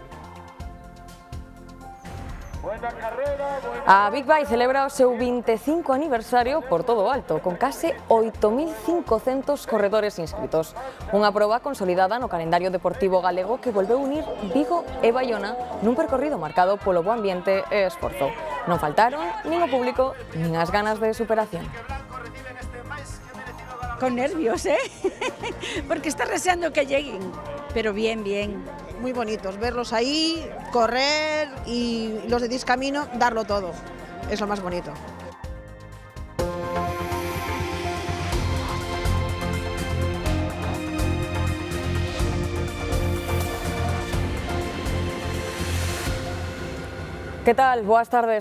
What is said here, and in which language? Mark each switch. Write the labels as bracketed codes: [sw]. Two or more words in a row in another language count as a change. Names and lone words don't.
[gl] A Big Bike celebra o seu 25 aniversario por todo o alto, con case 8.500 corredores inscritos. Unha proba consolidada no calendario deportivo galego que volveu unir Vigo e Baiona nun percorrido marcado polo bo ambiente e esforzo. Non faltaron nin o público nin as ganas de superación. [es] Con nervios, porque está deseando que lleguen, pero bien. Muy bonitos, verlos ahí, correr y los de Discamino, darlo todo. Es lo más bonito. [gl] Que tal? Boas tardes.